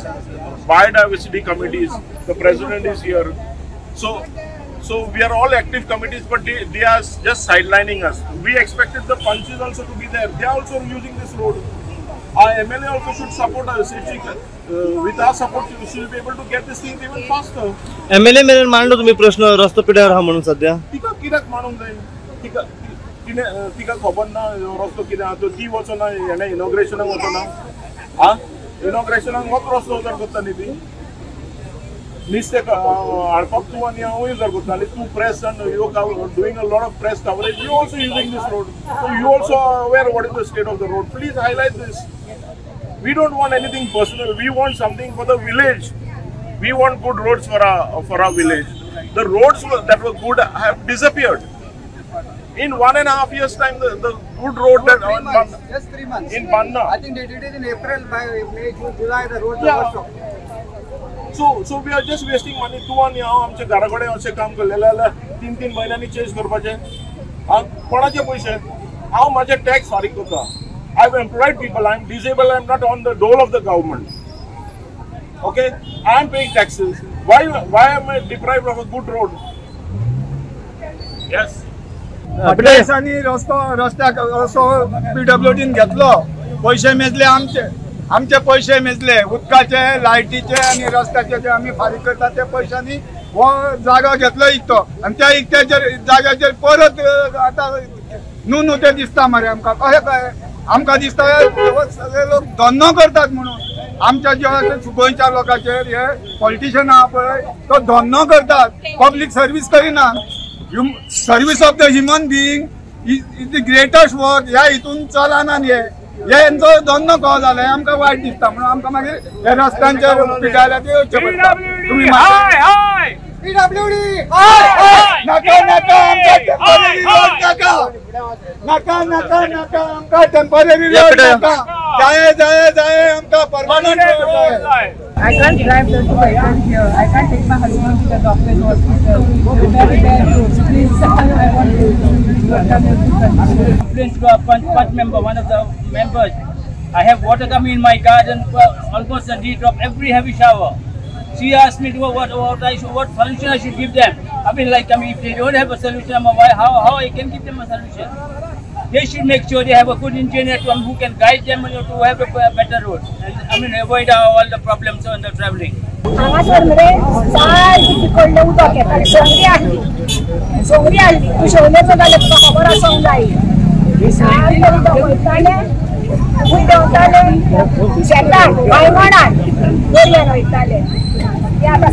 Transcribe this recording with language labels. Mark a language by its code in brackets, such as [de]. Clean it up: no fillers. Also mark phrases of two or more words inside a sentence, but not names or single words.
[en] Biodiversity committees, the president is here. So we are all active committees, but they are just sidelining us. We expected the punches also to be there. They are also using this road. Our MLA also should support us. With our support, we should be able to get this thing even faster. [kok] MLA मेरेन मांडलो तुम्ही प्रश्न रस्तो पिड्यार हा म्हणून सध्या? तिका कित्याक मानूंक जाय? तिका खबर ना रस्तो कितें आहा तो. ती वचो ना हेणे इनॉग्रेशनाक वचो ना. इनॉग्रेशनाक होच रस्तो उजार करताली ती. नुस्तें हाडपाक तूं आनी हांवूय उजार करताली. [en] तूं प्रेस and you are doing a lot of press coverage. You also using this road. So you also are aware what is the state of the road. Please highlight this. We don't want anything personal. We want something for the village. We want good roads for our village. The roads that were good have disappeared. In 1.5 years' time, the good road that just 3 months in Banna. I think they did it in April. By May, June, July, the roads are stopped. So we are just wasting money. [kok] तू आणि हांव आमच्या घराकडे अशें काम केलेले जाल्यार 3 म्हयन्यांनी चेंज करपाचे. कोणाचे पयशे? हांव माझे टॅक्स फारीक करता. [en] I have employed people. I am disabled. I am not on the dole of the government. Okay, I am paying taxes. Why am I deprived of a good road? Yes. [kok] रस्त्याक PWDन घेतलो, पैसे मेजले आमचे. आमचे पैसे मेजले उदकाचे लायटीचे आणि रस्त्याचे जे आम्ही फारीक करतात त्या पैशांनी हो जागा घेतलो इकतो आणि त्या इकत्याचेर जाग्याचेर परत आता न्हू ते दिसता मरे आमकां कशें काय आमकां दिसता सगळे लोक धंदो करतात म्हणून आमच्या जे गोंयच्या लोकांचेर हे पॉलिटिशियन आहा पळय तो धंदो करतात [en] public service [kok] करिना [en] service of the human being is the greatest work [kok] ह्या हितून चलना हे यांचो धंदो कहो जालें आमकां वायट दिसता म्हणून आमकां मागीर हे रस्त्यांचेर पिटायला ते येवचें पडटा तुमी PWD नाका नाका आमकां [en] temporary road [kok] नाका जाय जाय जाय आमकां [en] permanent road [kok] जाय [en] I can't drive the vehicle here. I can't take my husband to the doctor's hospital. Very bad roads. Please, I want to complaint to a punch member, one of the members. I have water coming in my garden almost a day drop every heavy shower. She asked me to what solution I should give them. I mean, if they don't have a solution, how I can give them a solution? They should make sure they have a good engineer who can guide them to have a better road. And avoid all the problems on the traveling. [kok] हांगासर मरे सारकी तिकडले उदक येता सोंगरी हाडली तूं शेवलेचो जाल्यार तुका खबर आसूंक जाय सारकें उदक वयतालें शेतान वायगणान दर्यान वयतालें ते आतां